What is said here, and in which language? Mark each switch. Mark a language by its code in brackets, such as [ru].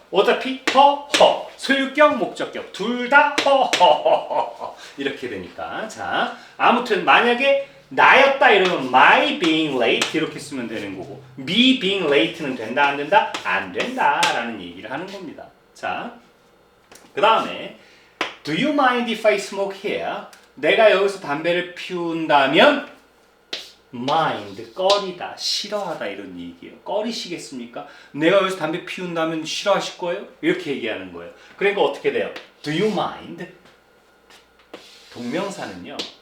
[ko] 어차피 her 소유격 목적격 둘 다 her 이렇게 되니까 자 아무튼 만약에 나였다 이러면 [en] my being late [ko] 이렇게 쓰면 되는 거고 [en] me being late [ko] 는 된다 안 된다? 안 된다 라는 얘기를 하는 겁니다. 자, 그 다음에 [en] Do you mind if I smoke here? [ko] 내가 여기서 담배를 피운다면 mind, 꺼리다, 싫어하다 이런 얘기예요. 꺼리시겠습니까? 내가 여기서 담배 피운다면 싫어하실 거예요? 이렇게 얘기하는 거예요. 그러니까 어떻게 돼요? [en] Do you mind? [ko] 동명사는요.